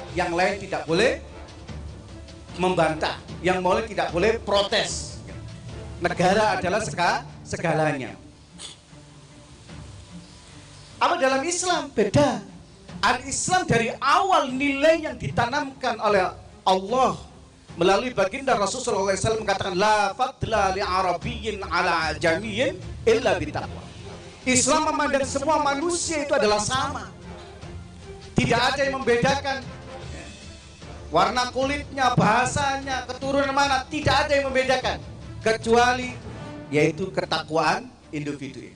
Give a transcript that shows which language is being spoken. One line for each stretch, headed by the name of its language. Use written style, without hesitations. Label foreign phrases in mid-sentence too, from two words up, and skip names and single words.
Indonesian: Yang lain tidak boleh membantah, yang boleh tidak boleh protes. Negara adalah segalanya. Apa dalam Islam? Beda. Al-Islam dari awal nilai yang ditanamkan oleh Allah melalui baginda Rasulullah SAW mengatakan
Arabic: لا فضل لعربي على أعجمي إلا بالتقوى.
Indonesian: Islam memandang semua manusia itu adalah sama. Tidak ada yang membedakan warna kulitnya, bahasanya, keturunan mana, tidak ada yang membedakan kecuali yaitu ketakwaan individu ini.